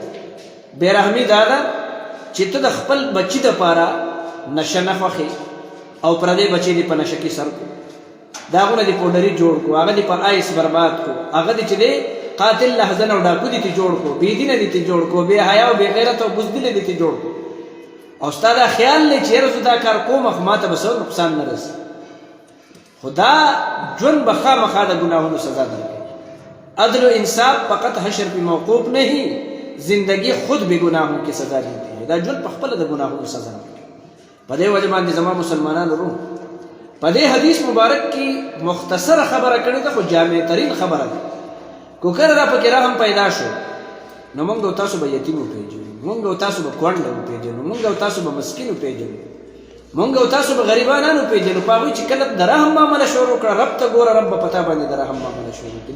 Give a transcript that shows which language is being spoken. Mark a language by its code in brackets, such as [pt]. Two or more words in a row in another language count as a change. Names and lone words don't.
[ps] بېرحمي دا ده چې ته د خپل بچي دپاره نشه نه خوښې او پردی بچی دی په نشه کې سر کو د هغونه دې پوډري جوړ کړو هغه دې په آیس برباد کړو هغه دې چې دی قاتل لحظن او ډاکو دې ته جوړ کړو بېدینه دې ته جوړ کړو بې حیا او بې غیرت او بزدله دې ته جوړ کړو او ستا دا خیال دی چې یاره زه دا کار کوم خو ما ته به څه نقصان نه رسي خو دا ژوند به خامخا د ګناهونو سزا درکوي. [ur] عدل و انصاف فقط حشر پہ موقوف نہیں زندگی خود بھی گناہوں کی سزا دیتی ہے. [ps] دا ژوند په خپله د ګناهونو سزا ورکوي. په دې وجه باندې زما مسلمانانو روح په دې حدیث مبارک کې مختصره خبره کړې ده خو جامع ترین خبره ده. کو کله را پکې رحم پیدا شو نو موږ او تاسو به یتیم وپېژنو موږ او تاسو به کونډه وپېژنو موږ او تاسو به مسکین وپېژنو موږ او تاسو به غریبانان وپېژنو په هغوی چې کله د رحم معامله شروع کړه رب ته ګوره رب به په تا باندې د رحم معامله شروع کړي.